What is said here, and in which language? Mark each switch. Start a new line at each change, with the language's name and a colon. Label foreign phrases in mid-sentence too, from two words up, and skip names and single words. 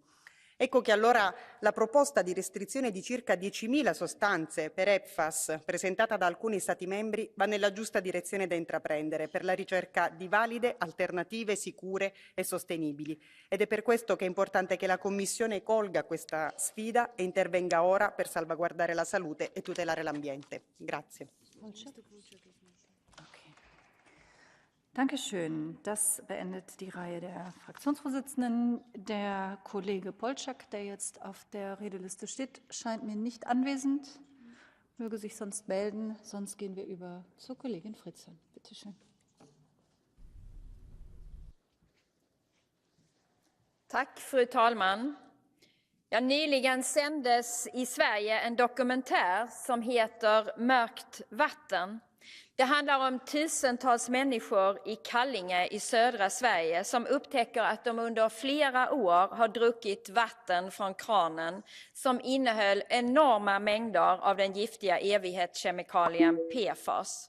Italian: Ecco che allora la proposta di restrizione di circa 10.000 sostanze per PFAS presentata da alcuni Stati membri va nella giusta direzione da intraprendere per la ricerca di valide alternative sicure e sostenibili. Ed è per questo che è importante che la Commissione colga questa sfida e intervenga ora per salvaguardare la salute e tutelare l'ambiente. Grazie.
German: Dankeschön. Das beendet die Reihe der Fraktionsvorsitzenden. Der Kollege Polčák, der jetzt auf der Redeliste steht, scheint mir nicht anwesend. Möge sich sonst melden, sonst gehen wir über zur Kollegin Fritzon. Bitte schön.
Swedish: Tack, fru talman. Ja, nyligen sändes i Sverige en dokumentär som heter Mörkt vatten. Det handlar om tusentals människor i Kallinge i södra Sverige som upptäcker att de under flera år har druckit vatten från kranen som innehöll enorma mängder av den giftiga evighetskemikalien PFAS.